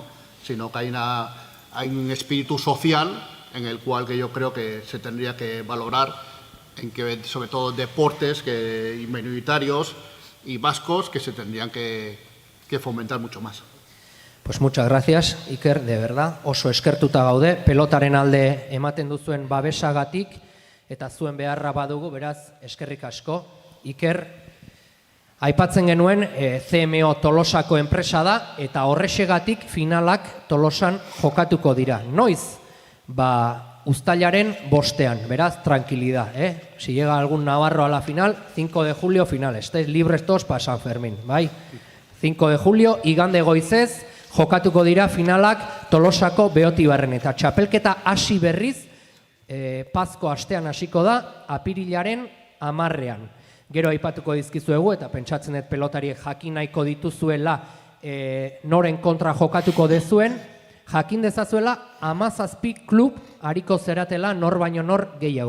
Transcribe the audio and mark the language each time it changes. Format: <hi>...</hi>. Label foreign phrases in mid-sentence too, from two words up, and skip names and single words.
<es>Sino que hay un espíritu social en el cual que yo creo que se tendría que valorar, en que sobre todo deportes y minoritarios y vascos que se tendrían que fomentar mucho más. Pues muchas gracias, Iker, de verdad.</es> <eu>Oso eskertuta gaude, pelotaren alde ematen duzuen babesagatik, eta zuen beharra badugu, beraz, eskerrik asko. Iker, aipatzen genuen, CMO Tolosako enpresa da, eta horrexegatik finalak Tolosan jokatuko dira. Noiz, uztailaren 5ean, beraz,</eu> <es>tranquilidad, Si llega algún navarro a la final, 5 de julio final, estáis libres todos para San Fermín, bai? 5 de julio,</es> <eu>igande goizez, jokatuko dira finalak Tolosako Beotibarren, eta txapelketa hasi berriz, Pazko astean hasiko da, apirilaren 10ean. Gero aipatuko dizkizuegu, eta pentsatzen dut pelotariek jakin nahiko dituzuela noren kontra jokatuko dezuen, jakin dezazuela 17 klub hariko zeratela nor baino nor gehiago.</eu>